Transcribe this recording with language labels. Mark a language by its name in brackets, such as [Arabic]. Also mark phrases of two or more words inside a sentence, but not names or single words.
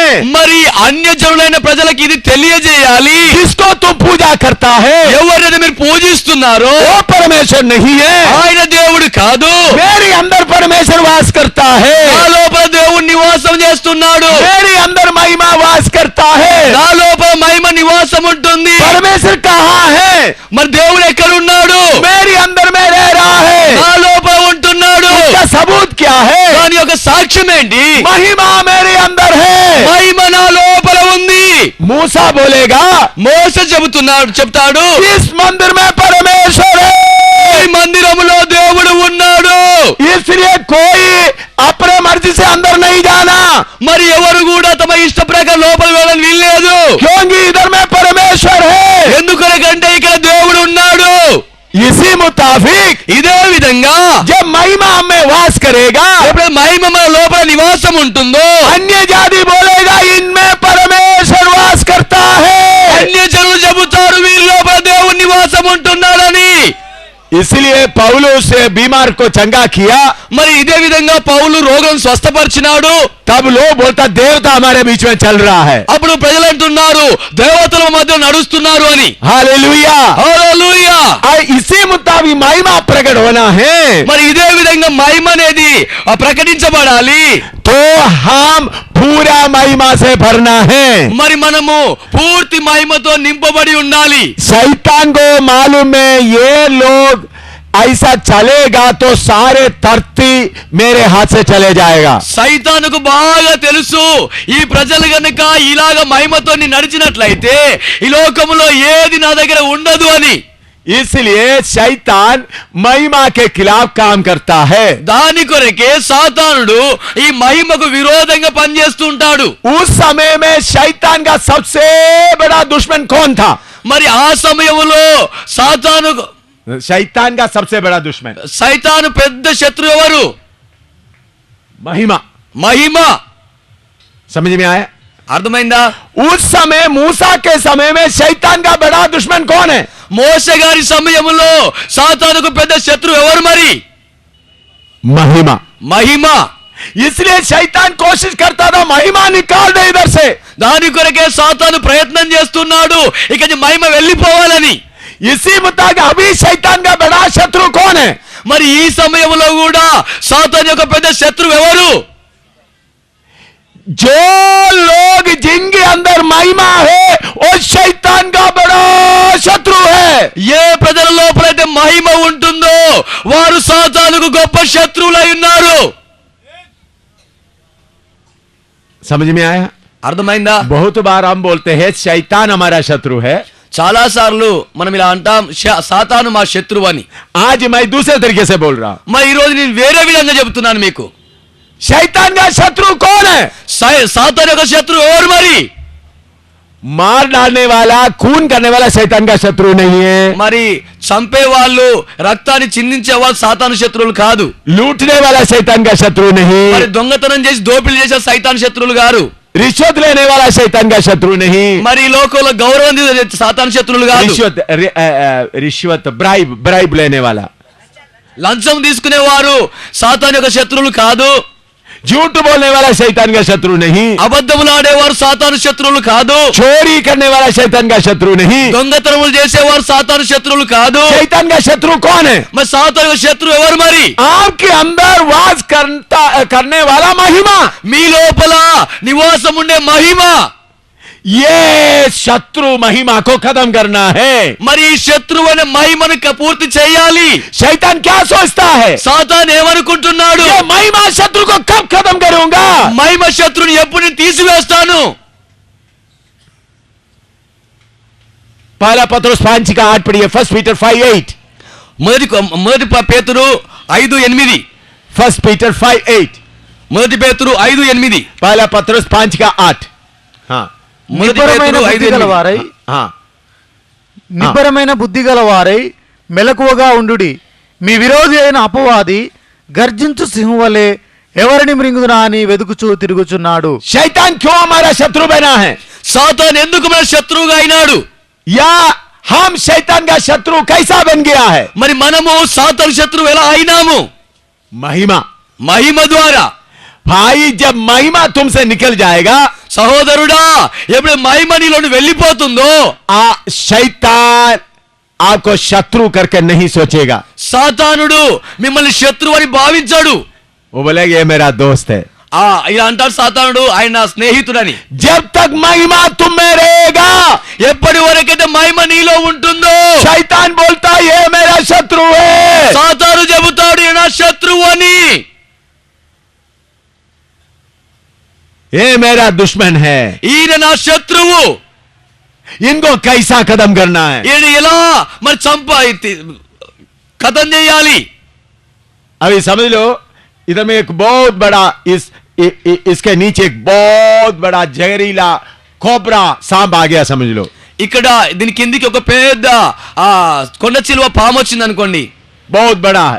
[Telugu] మరి అన్య జనులైన ప్రజలకు ఇది తెలియజేయాలి. [Hindi] जिसको तुम पूजा करता है [Telugu] ఎవరైతే మీరు పూజిస్తున్నారో [Hindi] वो परमेश्वर नहीं है, [Telugu] ఆయన దేవుడు కాదు, [Hindi] मेरे अंदर परमेश्वर वास करता है, [Telugu] నా లోపల దేవుడు నివాసం చేస్తున్నాడు, [Hindi] मेरे अंदर महिमा वास करता है. [Telugu] నా లోపల మహిమ నివాసం ఉంటుంది. [Hindi] परमेश्वर कहाँ है? [Telugu] మరి దేవుడు ఎక్కడ ఉన్నాడు? [Hindi] मेरे अंदर में रह रहा है. [Telugu] నా లోపల ఉంటున్నాడు. [Hindi] उसका सबूत क्या है? [Telugu] దాని యొక్క సాక్ష్యం ఏంటి? [Hindi] महिमा मेरे अंदर है. [Telugu] మహిమ నా లోపల ఉంది. [Hindi] मूसा बोलेगा [Telugu] మోసే చెప్తాడు, [Hindi] इस मंदिर में परमेश्वर है, [Telugu] ఈ మందిరములో దేవుడు ఉన్నాడు. [Hindi] इसलिए कोई अपने मर्जी से अंदर नहीं जाना, [Telugu] మరి ఎవరు కూడా తమ ఇష్ట ప్రకారం లోపల వెళ్ళని వీల్లేదు. [Hindi] क्योंकि इधर में परमेश्वर है. [Telugu] ఎందుకంటే ఇక్కడ దేవుడు ఉన్నాడు. [Hindi] इसी मुताबिक [Telugu] ఇదే విధంగా [Hindi] जब महिमा हमें वास करेगा, [Telugu] ఎప్పుడైతే మహిమ మన లోపల నివాసం ఉంటుందో, [Hindi] अन्य जाति बोलेगा इनमें परमेश्वर वास करता है. [Telugu] అన్య జనులు చెబుతారు వీరి లోపల దేవుడు నివాసం ఉంటున్నాడని. [Hindi] इसलिए पौलुस बीमार को चंगा किया, [Telugu] మరి ఇదే విధంగా పౌలు రోగం స్వస్థపరిచినాడు. [Hindi] तब लोग बोलता देवता हमारे बीच में चल रहा है. [Telugu] అప్పుడు ప్రజలు అంటున్నారు దేవతల మధ్య నడుస్తున్నారు అని. [Hindi] हालेलुया. [Telugu] హల్లెలూయా. [Hindi] इसी मुताबिक महिमा प्रकट होना है, [Telugu] మరి ఇదే విధంగా మహిమ అనేది ప్రకటించబడాలి. [Hindi] तो हम पूरा महिमा से भरना है. [Telugu] మరి మనము పూర్తి మహిమతో నింపబడి ఉండాలి. [Hindi] शैतान को मालूम है ये लोग ऐसा चलेगा तो सारे धरती मेरे हाथ से चले जाएगा. [Telugu] సైతానుకు బాగా తెలుసు ఈ ప్రజలు గనుక ఇలాగ మహిమతో నడిచినట్లయితే ఈ లోకములో ఏది నా దగ్గర ఉండదు అని. [Hindi] इसलिए शैतान महिमा के खिलाफ काम करता है. [Telugu] దాని కొరకే సాతానుడు ఈ మహిమకు విరోధంగా పనిచేస్తూ ఉంటాడు. [Hindi] उस समय में शैतान का सबसे बड़ा दुश्मन कौन था? [Telugu] మరి ఆ సమయంలో [Hindi] शैतान का सबसे बड़ा दुश्मन [Telugu] సైతాను పెద్ద శత్రువు ఎవరు? [Hindi] महिमा. [Telugu] మహిమ. [Hindi] समझ में आया? [Telugu] అర్థమైందా? [Hindi] उस समय मूसा के समय में शैतान का बड़ा दुश्मन कौन है? [Telugu] మోషే గారి సమయంలో సాతానుకు పెద్ద శత్రువు ఎవరు మరి? [Hindi] महिमा. [Telugu] మహిమ. [Hindi] इसलिए शैतान कोशिश करता था महिमा निकाल दे इधर से. [Telugu] దాని కొరకే సాతాను ప్రయత్నం చేస్తున్నాడు ఇక మహిమ వెళ్ళిపోవాలని. [Hindi] इसी मुताबिक अभी शैतान का बड़ा शत्रु कौन है? [Telugu] మరి ఈ సమయంలో కూడా సాతాను యొక్క పెద్ద శత్రువు ఎవరు? [Hindi] जो लोग जिनके अंदर महिमा है वो शैतान का बड़ा शत्रु है. [Telugu] ఏ ప్రజల లోపలైతే మహిమ ఉంటుందో వారు సాతానుకు గొప్ప శత్రువులై ఉన్నారు. [Hindi] समझ में आया? [Telugu] అర్థమైందా? [Hindi] बहुत बार हम बोलते हैं शैतान हमारा शत्रु है. [Telugu] చాలా సార్లు మనం ఇలా అంటాం సాతాను మా శత్రువు అని. [Hindi] आज मैं दूसरे तरीके से बोल रहा हूं. [Telugu] మరి ఈ రోజు నేను వేరే విధంగా చెబుతున్నాను మీకు. [Hindi] शैतान का शत्रु कौन है? [Telugu] సాతాను యొక్క శత్రువు ఎవరు మరి? [Hindi] मार डालने वाला खून करने वाला शैतान का शत्रु नहीं है. [Telugu] మరి చంపే వాళ్ళు రక్తాన్ని చిందించే వాళ్ళు సాతాను శత్రువులు కాదు. [Hindi] लूटने वाला शैतान का शत्रु नहीं. [Telugu] మరి దొంగతనం చేసి దోపిడీ చేసే సైతాను శత్రువులు గారు. [Hindi] रिश्वत लेने वाला शैतान का शत्रु नहीं। [Telugu] మరి ఈ లోకంలో గౌరవం సాతాను శత్రువులు కాదు. [Hindi] रिश्वत ब्राइब लेने वाला, [Telugu] లంచం తీసుకునేవారు సాతాను యొక్క శత్రువులు కాదు. [Hindi] झूठ बोलने वाला शैतान का शत्रु नहीं, [Telugu] అబద్ధములాడేవారు సాతాను శత్రువులు కాదు. [Hindi] चोरी करने वाला शैतान का शत्रु नहीं। [Telugu] దొంగతనములు చేసేవారు సాతాను శత్రువులు కాదు. [Hindi] शैतान का शत्रु कौन है? [Telugu] మరి సాతాను యొక్క శత్రువు ఎవరు? మరి [Hindi] आपके अंदर वास करने वाला महिमा, [Telugu] మీ లోపల నివాసం ఉండే మహిమ. [Hindi] ये शत्रु महिमा को खत्म करना है। [Telugu] మరి ఈ శత్రువు అనే మహిమను పూర్తి చేయాలి. [Hindi] शैतान क्या सोचता है? [Telugu] సాతాను ఏమనుకుంటున్నాడు? [Hindi] ये महिमा शत्रु को कब खत्म करूंगा? [Telugu] మహిమ శత్రువుని ఎప్పుడు నేను తీసివేస్తాను? [Hindi] पहला पत्रुस 5 का 8 पढ़िए। 1 पीटर 5:8। [Telugu] మొదటి పేతురు 5:8. [Hindi] 1 पीटर 5:8। [Telugu] మొదటి పేతురు 5:8. [Hindi] पहला पत्रुस 5 का 8। हाँ [Telugu] మొదటి నిబ్బరమైన పేతురు బుద్ధి 5:8. గలవారై [Hindi] हाँ [Telugu] నిబ్బరమైన బుద్ధి గలవారై మెలకువగా ఉండుడి. మీ విరోధి అయిన అపవాది గర్జించు సింహం వలె ఎవరిని మృంగుదునా అని వెదుకుచూ తిరుగుచున్నాడు. [Hindi] शैतान क्यों हमारा शत्रु बना है? [Telugu] సాతాను ఎందుకు మన శత్రువుగా అయినాడు? [Hindi] या हम शैतान का शत्रु कैसा बन गया है? [Telugu] మరి మనము సాతాను శత్రువు ఎలా అయినాము? [Hindi] महिमा। [Telugu] మహిమ ద్వారా. [Hindi] भाई जब महिमा तुमसे निकल जाएगा, [Telugu] సహోదరుడా, ఎప్పుడు మహిమ నీలోని వెళ్ళిపోతుందో [Hindi] शैतान आपको शत्रु करके नहीं सोचेगा। [Telugu] సాతానుడు మిమ్మల్ని శత్రువు అని భావించాడు. [Hindi] वो बोलेगा ये मेरा दोस्त है। [Telugu] ఇలా అంటాడు సాతానుడు, ఆయన నా స్నేహితుడని. [Hindi] जब तक महिमा तुम में रहेगा, [Telugu] ఎప్పటి వరకైతే మహిమ నీలో ఉంటుందో [Hindi] शैतान बोलता है ये मेरा शत्रु है, [Telugu] సాతాను చెబుతాడు ఈయన నా శత్రువు అని. [Hindi] ये मेरा दुश्मन है, [Telugu] ఈయన నా శత్రువు, [Hindi] इनको कैसा खत्म करना है। [Telugu] ఈయన ఎలా మరి కథం చేయాలి. [Hindi] अभी समझ लो, इधर में एक बहुत बड़ा इसके नीचे एक बहुत बड़ा जहरीला कोबरा सांप आ गया, समझ लो। [Telugu] ఇక్కడ దీని కిందికి ఒక పెద్ద కొండ చిలువ పాము వచ్చింది అనుకోండి. [Hindi] बहुत बड़ा है।